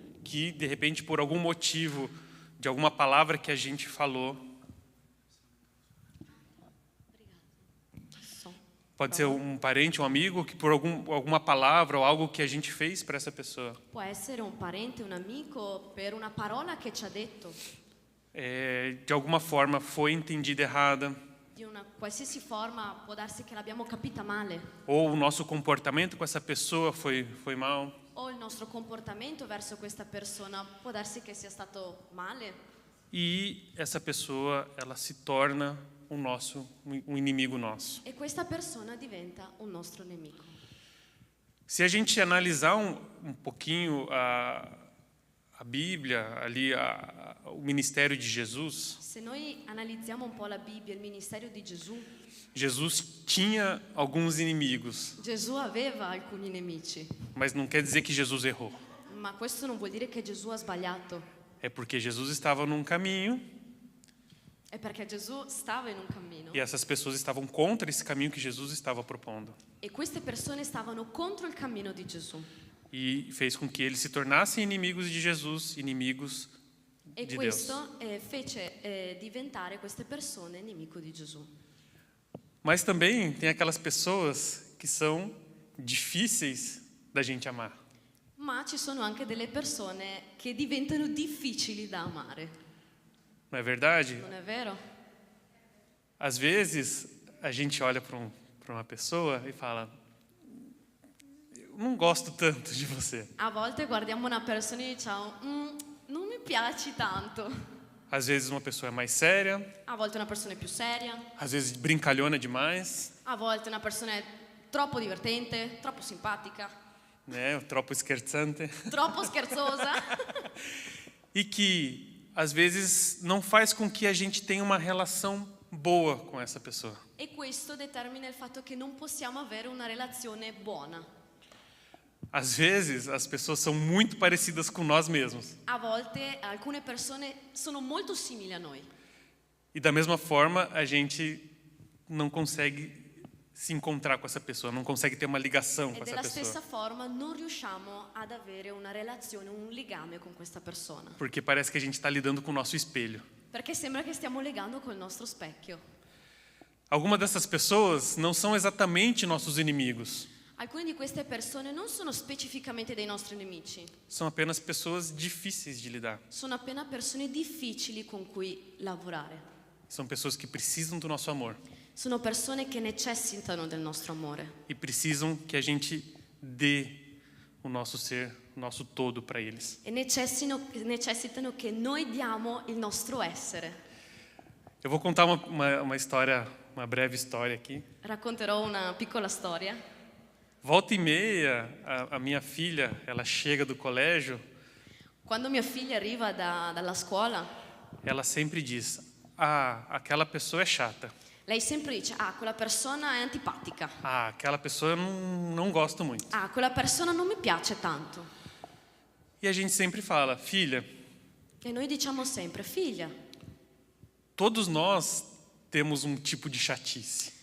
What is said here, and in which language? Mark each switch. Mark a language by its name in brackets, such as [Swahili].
[Portuguese] que de repente por algum motivo, de alguma palavra que a gente falou, pode ser um parente, um amigo, que por alguma palavra ou algo que a gente fez para essa pessoa, [Italian] può essere un parente, un amico, per una parola che ci ha detto, [Portuguese] de alguma forma foi entendida errada, [Italian] di una qualsiasi forma, può darsi che l'abbiamo capita male, [Portuguese] ou o nosso comportamento com essa pessoa foi mal. [Italian] o il nostro comportamento verso questa persona può darsi che sia stato male, [Portuguese] E essa pessoa, ela se torna um inimigo nosso. [Italian] e questa persona diventa un nostro nemico. [Portuguese] Se a gente analisar um pouquinho a Bíblia, ali o ministério de Jesus, [Italian] Se noi analizziamo un po' la Bibbia, il ministero di Gesù, [Portuguese] Jesus tinha alguns inimigos, [Italian] Gesù aveva alcuni nemici, [Portuguese] mas não quer dizer que Jesus errou. [Italian] ma questo non vuol dire che Gesù ha sbagliato, [Portuguese] É porque Jesus estava num caminho [Italian] è perché Gesù stava in un cammino [Portuguese] e essas pessoas estavam contra esse caminho que Jesus estava propondo. [Italian] e queste persone stavano contro il cammino di Gesù. [Portuguese] E fez com que eles se tornassem inimigos de Jesus, inimigos [Italian] E [Portuguese] de Deus. [Italian] questo fece diventare queste persone nemico di Gesù. [Portuguese] Mas também tem aquelas pessoas que são difíceis da gente amar. [Italian] Ma ci sono anche delle persone che diventano difficili da amare, [Portuguese] Não é verdade? [Italian] non è vero? [Portuguese] Às vezes a gente olha para uma pessoa e fala: eu não gosto tanto de você. [Italian] A volte guardiamo una persona e diciamo non mi piaci tanto. [Portuguese] Às vezes uma pessoa é mais séria, [Italian] A volte una persona è più seria, [Portuguese] às vezes brincalhona demais, [Italian] a volte una persona è troppo divertente, troppo simpatica, né? Troppo scherzante. troppo scherzosa [Portuguese] E que às vezes não faz com que a gente tenha uma relação boa com essa pessoa. [Italian] E questo determina il fatto che non possiamo avere una relazione buona. [Portuguese] Às vezes, as pessoas são muito parecidas com nós mesmos. [Italian] A volte alcune persone sono molto simili a noi. [Portuguese] E da mesma forma, a gente não consegue se encontrar com essa pessoa, não consegue ter uma ligação com [Italian] E [Portuguese] essa [Italian] della [Portuguese] pessoa. [Italian] stessa forma non riusciamo ad avere una relazione, un legame con questa persona. [Portuguese] Porque parece que a gente está lidando com o nosso espelho. [Italian] Perché sembra che stiamo legando col nostro specchio. [Portuguese] Algumas dessas pessoas não são exatamente nossos inimigos. [Italian] Alcune di queste persone non sono specificamente dei nostri nemici, [Portuguese] São apenas pessoas difíceis de lidar. [Italian] sono appena persone difficili con cui lavorare. [Portuguese] São pessoas que precisam do nosso amor [Italian] Sono persone che necessitano del nostro amore [Portuguese] e precisam que a gente dê o nosso ser, o nosso todo para eles. [Italian] e necessitano che noi diamo il nostro essere. [Portuguese] Eu vou contar uma história, uma breve história aqui. [Italian] Racconterò una piccola storia. [Portuguese] Volta e meia, a minha filha, ela chega do colégio, [Italian] Quando mia figlia arriva dalla scuola, [Portuguese] ela sempre diz: "Ah, aquela pessoa é chata. [Italian] lei sempre dice: ah, quella persona è antipatica, [Portuguese] Ah, aquela pessoa eu não gosto muito." [Italian] ah, quella persona non mi piace tanto. [Portuguese] E a gente sempre fala: "Filha, [Italian] E noi diciamo sempre: figlia, [Portuguese] todos nós temos um tipo de chatice.